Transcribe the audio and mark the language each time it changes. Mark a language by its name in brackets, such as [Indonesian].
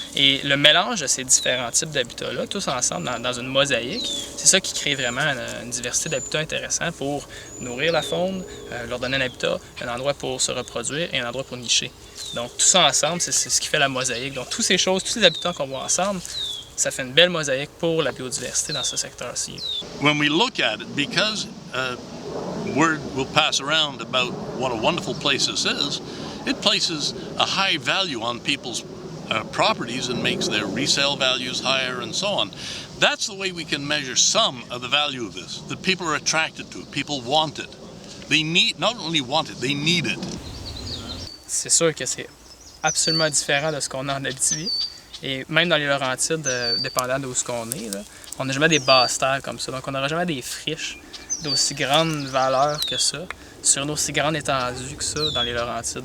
[French] Et le mélange de ces différents types d'habitats-là, tous ensemble dans une mosaïque, c'est ça qui crée vraiment une diversité d'habitats intéressants pour nourrir la faune, leur donner un habitat, un endroit pour se reproduire et un endroit pour nicher. Donc tout ça ensemble, c'est ce qui fait la mosaïque. Donc toutes ces choses, tous ces habitants qu'on voit ensemble, ça fait une belle mosaïque pour la biodiversité dans ce secteur-ci. [English] When we look at it, because word will pass around about what a wonderful place this is, it places a high value on people's properties and makes their resale values higher and so on. That's the way we can measure some of the value of this, that people are attracted to it, people want it. They need, not only want it, they need it. [French] C'est sûr que c'est absolument différent de ce qu'on a en Abitibi. Et même dans les Laurentides, dépendant d'où on est, là, on n'a jamais des basses terres comme ça. Donc on n'aura jamais des friches d'aussi grande valeur que ça, sur une aussi grande étendue que ça dans les Laurentides.